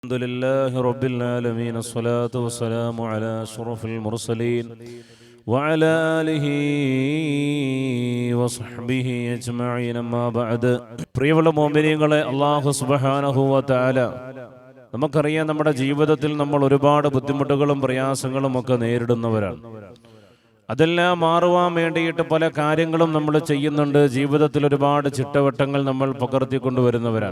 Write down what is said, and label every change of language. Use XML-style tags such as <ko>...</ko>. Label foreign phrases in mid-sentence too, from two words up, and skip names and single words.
<ar>الحمد لله رب العالمين الصلاة والسلام على أشرف المرسلين وعلى آله وصحبه أجمعين أما بعد</ar> <ml>പ്രിയമുള്ള മുഅ്മിനീങ്ങളെ</ml> <ar>الله سبحانه و تعالى</ar> <ml>നമുക്കറിയാം നമ്മുടെ ജീവിതത്തിൽ നമ്മൾ ഒരുപാട് ബുദ്ധിമുട്ടുകളും പ്രയാസങ്ങളും ഒക്കെ നേരിടുന്നവരാണ്. അതെല്ലാം മാറുവാൻ വേണ്ടിയിട്ട് പല കാര്യങ്ങളും നമ്മൾ ചെയ്യുന്നുണ്ട്. ജീവിതത്തിൽ ഒരുപാട് ചിട്ടവട്ടങ്ങൾ നമ്മൾ പകർത്തിക്കൊണ്ടുവരുന്നവരാണ്.</ml>